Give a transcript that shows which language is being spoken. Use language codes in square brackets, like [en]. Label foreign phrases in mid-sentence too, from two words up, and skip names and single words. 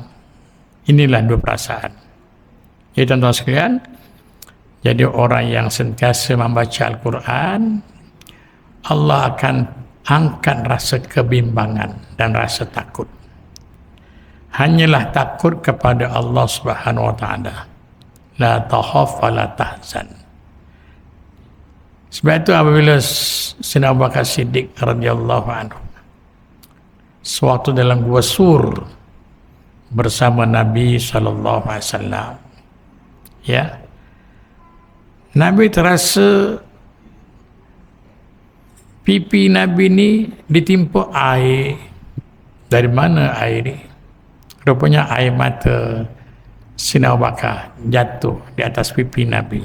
[ms] Inilah dua perasaan. Ya tuan-tuan sekalian, jadi orang yang sentiasa membaca Al-Quran, Allah akan angkat rasa kebimbangan dan rasa takut. Hanyalah takut kepada Allah [ar] سبحانه وتعالى. لا تخف ولا تحزن. [ms] Sebab itu apabila Sayyidina Abu Bakar Siddiq [ar] رضي الله عنه [ms] sewaktu dalam gua Sur bersama Nabi [ar] صلى الله عليه وسلم, [ms] ya, Nabi terasa pipi Nabi ni ditimpa air. Dari mana air ni? Rupanya air mata Sayyidina Abu Bakar jatuh di atas pipi Nabi.